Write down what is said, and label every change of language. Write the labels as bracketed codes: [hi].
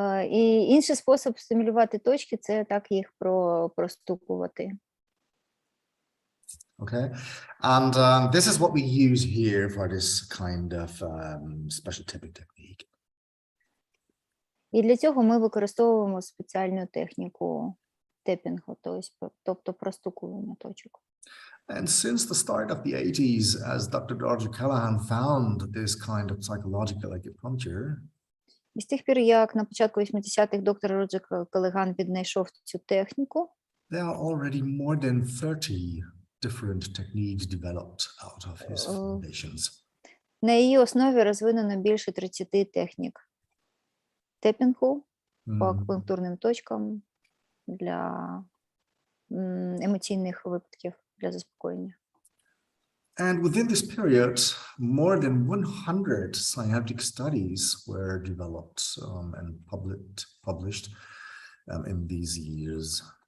[uk] І інший спосіб стимулювати точки – це так їх простукувати. [en] Okay, and this is what we use here for this kind of special tapping technique. [uk] І для цього ми використовуємо спеціальну техніку тепінгу, тобто простукування точок. [en] And since the start of the 80s, as Dr. Roger Callahan found this kind of psychological acupuncture, [uk] І з тих пір, як на початку 80-х доктор Роджер Келлеган віднайшов цю техніку, [en] there are already more than 30 different techniques developed out of his foundations. [uk] на її основі розвинено більше 30 технік тепінгу по акупунктурним точкам для емоційних випадків, для заспокоєння. [en] And within this period, more than 100 scientific studies were developed and published in these years.